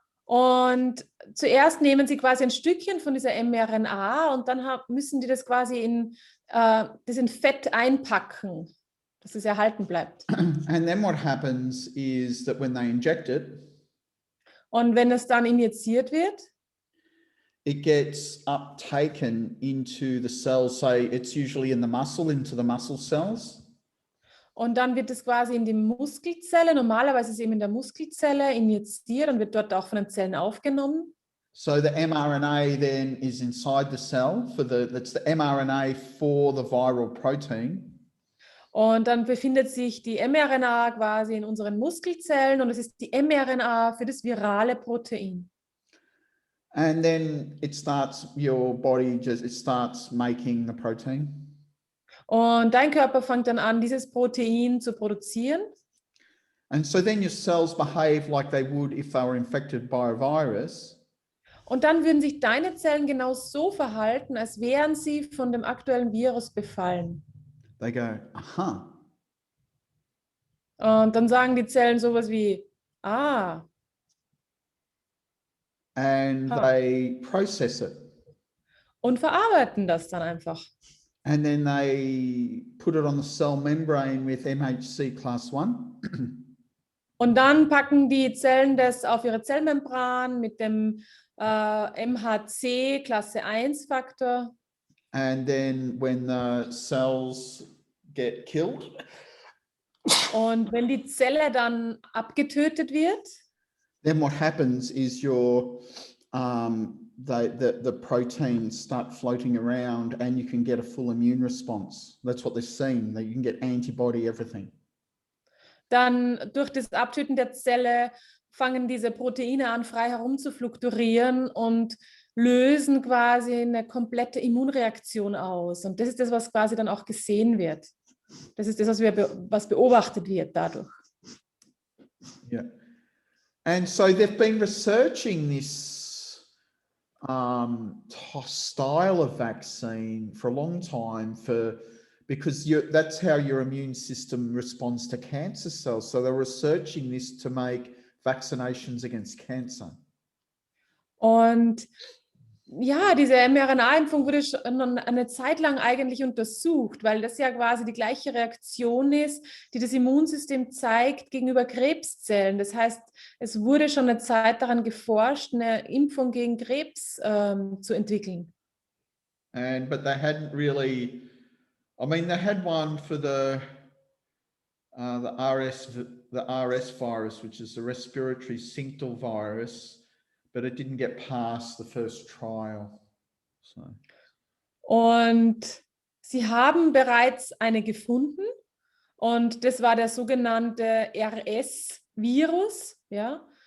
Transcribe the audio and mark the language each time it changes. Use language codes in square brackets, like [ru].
[de] Und zuerst nehmen sie quasi ein Stückchen von dieser mRNA und dann müssen die das quasi in Fett einpacken, dass es erhalten bleibt. [en] And then what happens is that when they inject it, [de] und wenn es dann injiziert wird, [en] it gets uptaken into the cells. Say it's usually in the muscle, into the muscle cells. [de] Und dann wird es quasi in die Muskelzelle, normalerweise ist es eben in der Muskelzelle injiziert und wird dort auch von den Zellen aufgenommen. [en] So the mRNA then is inside the cell that's the mRNA for the viral protein. [de] Und dann befindet sich die mRNA quasi in unseren Muskelzellen und es ist die mRNA für das virale Protein. [en] And then your body starts making the protein. [de] Und dein Körper fängt dann an, dieses Protein zu produzieren. [en] And so then your cells behave like they would if they were infected by a virus. [de] Und dann würden sich deine Zellen genau so verhalten, als wären sie von dem aktuellen Virus befallen. [en] They go, aha. [de] Und dann sagen die Zellen sowas wie, ah. [en] And they process it. [de] Und verarbeiten das dann einfach. [en] And then they put it on the cell membrane with MHC class 1. [de] Und dann packen die Zellen das auf ihre Zellmembran mit dem MHC Klasse 1 Faktor. [en] And then when the cells get killed, [de] und wenn die Zelle dann abgetötet wird, [en] then what happens is the proteins start floating around and you can get a full immune response. That's what they're seeing, that you can get antibody, everything. [de] Dann durch das Abtöten der Zelle fangen diese Proteine an, frei herumzuflukturieren und lösen quasi eine komplette Immunreaktion aus. Und das ist das, was quasi dann auch gesehen wird. Das ist das, was beobachtet wird dadurch. [en] Yeah. And so they've been researching this style of vaccine for a long time because that's how your immune system responds to cancer cells. So they're researching this to make vaccinations against cancer. [de] Und ja, diese mRNA-Impfung wurde schon eine Zeit lang eigentlich untersucht, weil das ja quasi die gleiche Reaktion ist, die das Immunsystem zeigt gegenüber Krebszellen. Das heißt, es wurde schon eine Zeit daran geforscht, eine Impfung gegen Krebs zu entwickeln. [en] But they hadn't really, they had one for the RS virus, which is the respiratory syncytial virus. But it didn't get past the first trial. So. [de] Und sie haben bereits eine gefunden und das war der sogenannte RS-Virus, ja?